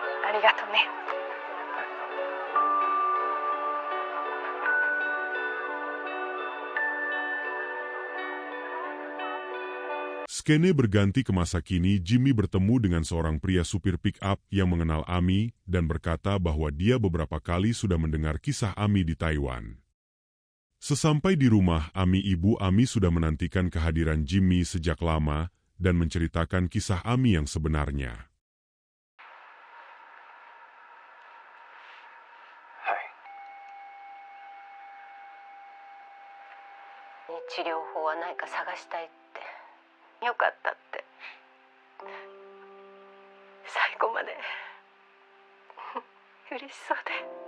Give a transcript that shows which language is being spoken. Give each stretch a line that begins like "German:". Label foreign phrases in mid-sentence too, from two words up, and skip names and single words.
Japanese: ありがとね。
Indonesian: Skene berganti ke masa kini. Jimmy bertemu dengan seorang pria supir pick-up yang mengenal Ami dan berkata bahwa dia beberapa kali sudah mendengar kisah Ami di Taiwan. Sesampai di rumah Ami, ibu Ami sudah menantikan kehadiran Jimmy sejak lama dan menceritakan kisah Ami yang sebenarnya.
Japanese: 治療法はないか探したいって。よかったって最後まで嬉しそうで。